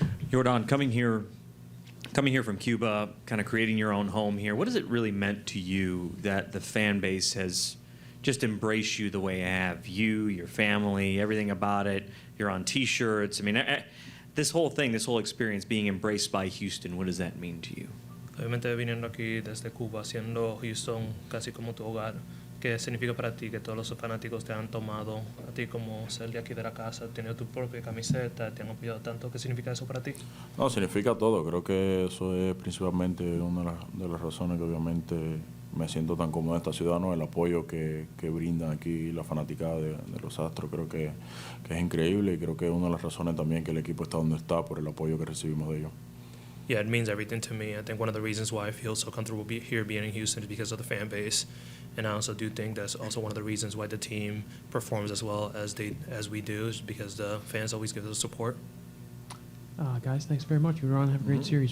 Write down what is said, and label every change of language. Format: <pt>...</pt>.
<en>Yordan, coming here from Cuba, kind of creating your own home here, what has it really meant to you that the fan base has just embraced you the way it have? You, your family, everything about it. You're on T-shirts. I mean, this whole thing, this whole experience being embraced by Houston, what does that mean to you?</en> <es>Obviamente viniendo aquí desde Cuba, haciendo Houston casi como tu hogar, ¿qué significa para ti que todos los fanáticos te han tomado a ti como ser de aquí de la casa, tener tu propia camiseta, te han apoyado tanto? ¿Qué significa eso para ti? No, significa todo. Creo que eso es principalmente una de las razones que obviamente me siento tan cómodo en esta ciudad, ¿no? El apoyo que brindan aquí la fanaticada de los Astros. Creo que es increíble y creo que es una de las razones también que el equipo está donde está por el apoyo que recibimos de ellos.</es> <en>Yeah, it means everything to me. I think one of the reasons why I feel so comfortable here being in Houston is because of the fan base. And I also do think that's also one of the reasons why the team performs as well as we do, is because the fans always give us support. Guys, thanks very much. Yordan, have a great series.</en>